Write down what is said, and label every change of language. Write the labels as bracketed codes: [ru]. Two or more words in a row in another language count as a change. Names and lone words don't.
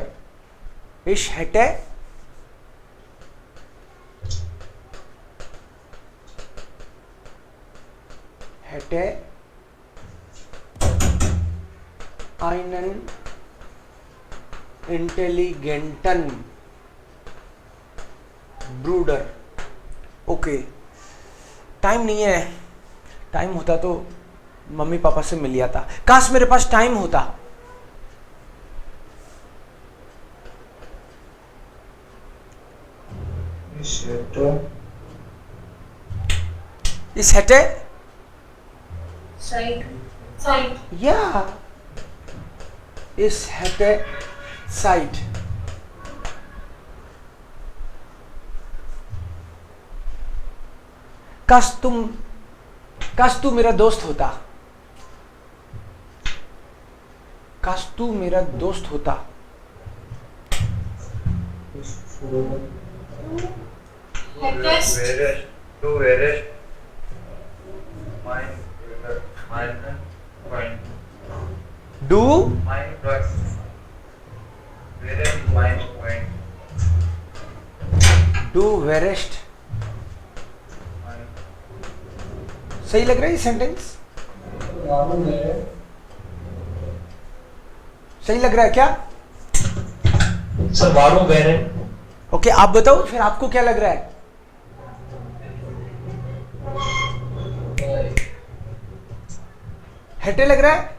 [de] Ich hätte einen intelligenten Bruder. Okay. [hi] टाइम नहीं है, टाइम होता तो मम्मी पापा से मिल लिया था। काश मेरे पास टाइम होता। इस [de] hätte Zeit. Ja. Ich hätte Zeit. [hi] काश तू मेरा दोस्त होता। काश तू मेरा दोस्त होता। [de] Du wärest mein Freund. Du Mein Freund. Wärest mein Freund. Du wärest। [hi] सही लग रहा है ये सेंटेंस? सही लग रहा है क्या? सर वारू वेरे। ओके, आप बताओ फिर आपको क्या लग रहा है? हेटे लग रहा है?